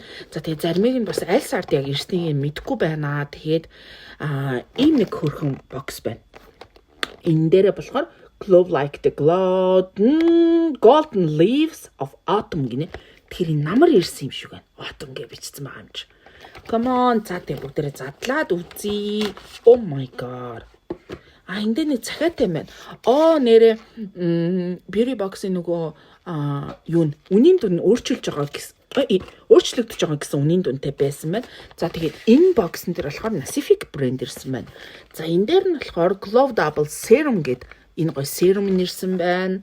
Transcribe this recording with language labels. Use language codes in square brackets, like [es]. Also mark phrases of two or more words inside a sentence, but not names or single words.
[mn] За тэгээд заримыг нь бас аль сард яг ирснийг мэдэхгүй байна. Тэгээд ийм нэг хөрхөн box байна. Энэ дээрээ болохоор Glow Like the Golden Leaves of Autumn гинэ. Тэр намар ирсэн юм шиг байна. Autumn гэж бичсэн байгаа юм чи. [en] Come on, [mn] за тэг бүгдээрээ задлаад үзье. [en] Oh my god. [mn] Энд нэг захиатай юм байна. Нэрээ Beauty Box-ийн нөгөө юу н үнийн дүн өөрчилж байгаа гэсэн өөрчлөгдөж байгаа гэсэн үнийн дүнтэй байсан байна. За тэгээд энэ боксын дээр болохоор Pacific брэнд ирсэн байна. За энэ дээр нь болохоор Glow Double Serum гэд энэ гоё serum нэрсэн байна.